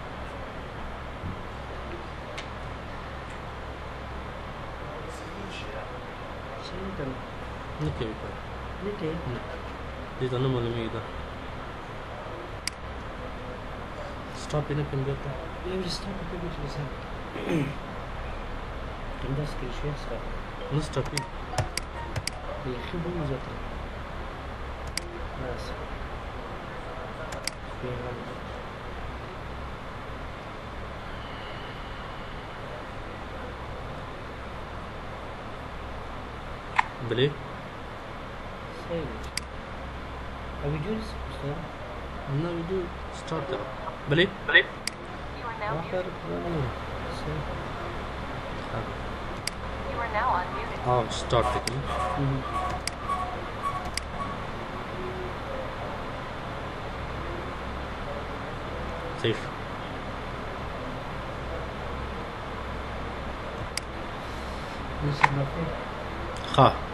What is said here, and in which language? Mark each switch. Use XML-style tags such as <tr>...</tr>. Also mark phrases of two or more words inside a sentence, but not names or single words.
<ps>نه کوي کار. نه کوي. دې ته نه معلومیږي دا. Stop یې نه کوم بیا ته. بیا یې stop کوي چې څه. همدا</ps> <en>screen share stop.</en> <ps>نه stop یې. بیخي به وځته. بس. بلې صحیح دی. او ویډیو سره نه ویډیو سٹارټ کړه بلې</ps> <en>You are now</en> <ps>آخر</ps> <en>muted. You are now unmuted.</en> <ps>ها سٹارټ کړه صحیح ها</ps>